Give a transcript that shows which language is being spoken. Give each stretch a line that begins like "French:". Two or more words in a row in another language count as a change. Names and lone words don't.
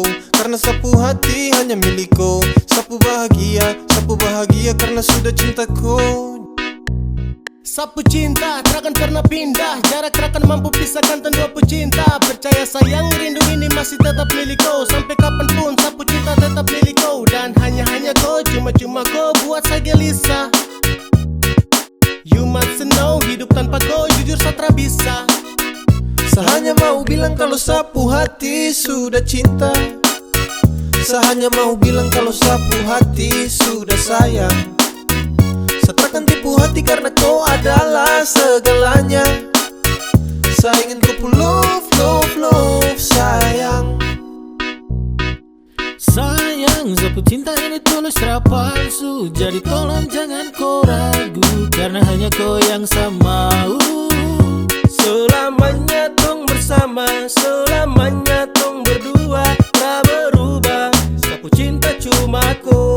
Papuan Malay: Karena sapu hati hanya milik kau. Sapu bahagia karena sudah cinta kau. Sapu cinta takkan pernah pindah. Jarak takkan mampu pisahkan dua pecinta. Percaya sayang rindu ini masih tetap milik kau. Sampai kapanpun sapu cinta tetap milik kau. Dan hanya kau, cuma kau buat saya gelisah.
English: You must know,
Papuan Malay: hidup tanpa kau jujur saya tak bisa. Saya hanya mau bilang kalau sapu hati sudah cinta. Saya hanya mau bilang kalau sapu hati sudah sayang. Saya takkan tipu hati karena kau adalah segalanya. Saya ingin kau
English: love, love, love,
Papuan Malay: sayang. Sayang, sapu cinta ini tulus tak palsu. Jadi tolong jangan kau ragu, karena hanya kau yang saya mau. Selamanya tong bersama, selamanya tong berdua, tak berubah. Sapu cinta cuma kau.